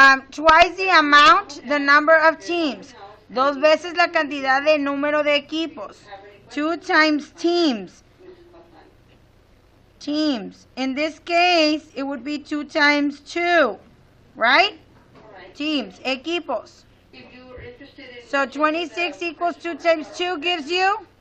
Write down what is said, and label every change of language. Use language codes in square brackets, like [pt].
[en] Twice the amount, the number of teams. [es] Dos veces la cantidad de número de equipos. [en] 2 times teams. Teams. In this case, it would be 2 times 2, right? Teams, equipos. So 26 equals 2 times 2 gives you?